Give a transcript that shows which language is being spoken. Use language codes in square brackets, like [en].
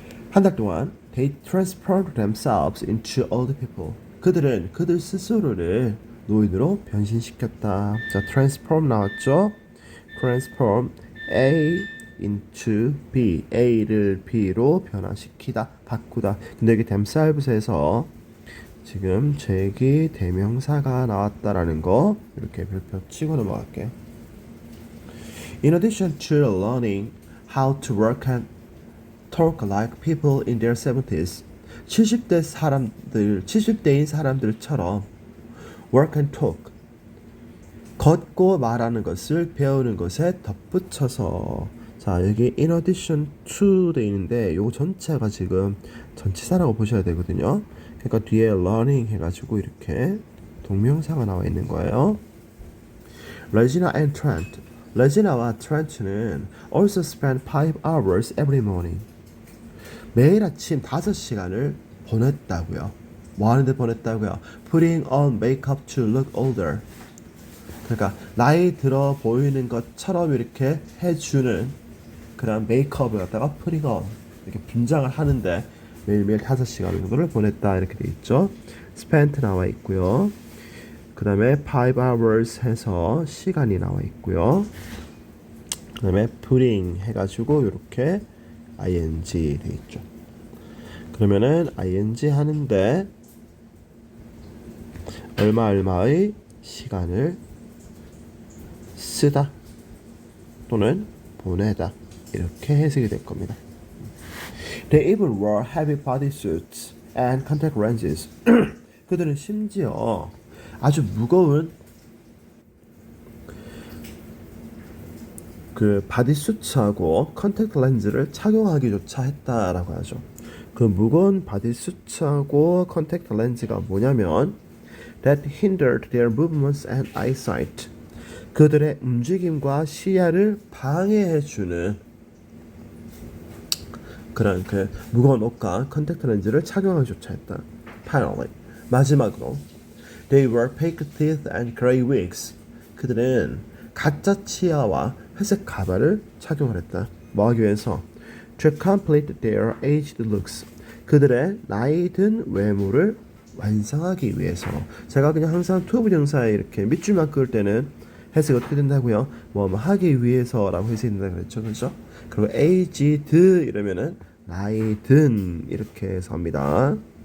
[ko] 한 달 동안 [en] they transformed themselves into old people. [ko] 그들은 그들 스스로를 노인으로 변신시켰다. 자, transform 나왔죠? [en] transform A into B. [ko] A를 B로 변화시키다, 바꾸다. 근데 여기 themselves에서 지금 제기 대명사가 나왔다라는 거 이렇게 별표 치고 넘어갈게요. [en] In addition to learning how to work and talk like people in their 70s, [ko] 70대인 사람들처럼 [en] work and talk, [ko] 걷고 말하는 것을 배우는 것에 덧붙여서, 자, 여기 [en] in addition to [ko] 돼 있는데 요거 전체가 지금 전치사라고 보셔야 되거든요. 그러니까 뒤에 learning 해가지고 이렇게 동명사가 나와 있는 거예요. [en] Regina and Trent. [ko] 레지나와 트렌트는 [en] also spend 5 hours every morning. [ko] 매일 아침 5시간을 보냈다고요. 뭐 하는데 보냈다고요? [en] Putting on makeup to look older. [ko] 그러니까 나이 들어 보이는 것처럼 이렇게 해주는 그런 메이크업을 갖다가 [en] putting on [ko] 이렇게 분장을 하는데 매일매일 5시간 정도를 보냈다 이렇게 돼 있죠. spent 나와 있고요. 그 다음에 [en] 5 hours [ko] 해서 시간이 나와 있고요. 그 다음에 putting 해가지고 이렇게 ing 돼 있죠. 그러면은 ing 하는데 얼마의 시간을 쓰다 또는 보내다 이렇게 해석이 될 겁니다. [en] They even wore heavy bodysuits and contact lenses. [ko] 그들은 심지어 아주 무거운 그 바디수트하고 컨택트 렌즈를 착용하기조차 했다라고 하죠. 그 무거운 바디수트하고 컨택트 렌즈가 뭐냐면 [en] that hindered their movements and eyesight. [ko] 그들의 움직임과 시야를 방해해주는 그런 그 무거운 옷과 컨택트 렌즈를 착용하기조차 했다. [en] Finally, [ko] 마지막으로 [en] they wore fake teeth and gray wigs. [ko] 그들은 가짜 치아와 회색 가발을 착용을 했다. 뭐 하기 위해서? [en] To complete their aged looks. [ko] 그들의 나이 든 외모를 완성하기 위해서. 제가 그냥 항상 to 부정사에 이렇게 밑줄만 그을 때는 해석이 어떻게 된다고요? 뭐 하기 위해서라고 해석이 된다 그랬죠, 그렇죠? 그리고 aged 이러면은 나이 든 이렇게 해서 합니다.